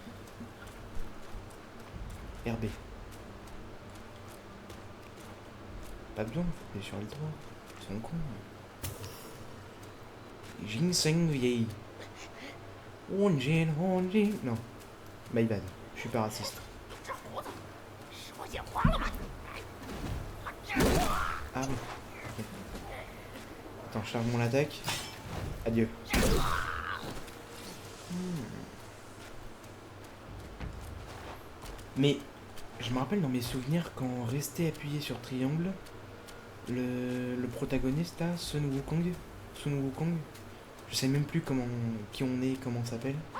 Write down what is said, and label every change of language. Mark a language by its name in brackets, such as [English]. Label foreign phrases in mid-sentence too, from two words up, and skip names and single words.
[French] RB. Pas besoin, faut appuyer sur le droit. Ils sont cons. Ginseng vieille. Non. [English] My bad. [French] Je suis pas raciste. [Chinese] 这胡子是我眼花了吗？ [French] Ah oui. Ok. Attends, je charge mon attaque. Adieu. Mais je me rappelle dans mes souvenirs quand on restait appuyé sur triangle, le protagoniste là, Sun Wukong, je sais même plus qui on est, comment on s'appelle.